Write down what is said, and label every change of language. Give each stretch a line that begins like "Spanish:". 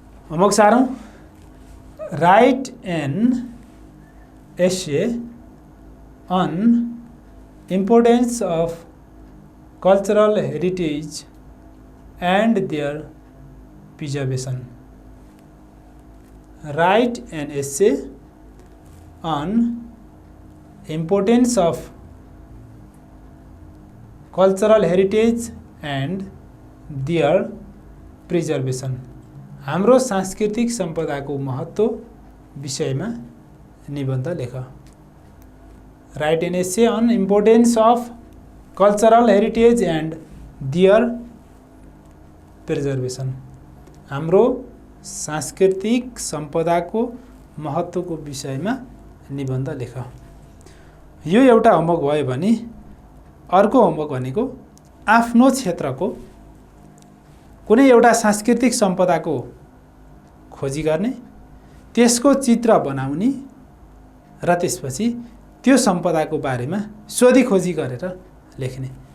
Nepali: Homework सारौँ।
English: Write an essay on importance of cultural heritage and their preservation. Write an essay on importance of cultural heritage and their preservation.
Nepali: हाम्रो सांस्कृतिक सम्पदाको महत्त्व विषयमा निबन्ध लेख।
English: Write an essay on importance of cultural heritage and their preservation.
Nepali: हाम्रो सांस्कृतिक सम्पदाको महत्त्वको विषयमा निबन्ध लेख। यो एउटा होमवर्क भयो भने अर्को होमवर्क भनेको आफ्नो क्षेत्रको कुनै एउटा सांस्कृतिक सम्पदाको खोजी गर्ने, त्यसको चित्र बनाउने र त्यसपछि त्यो सम्पदाको बारेमा सोधी खोजी गरेर लेख्ने।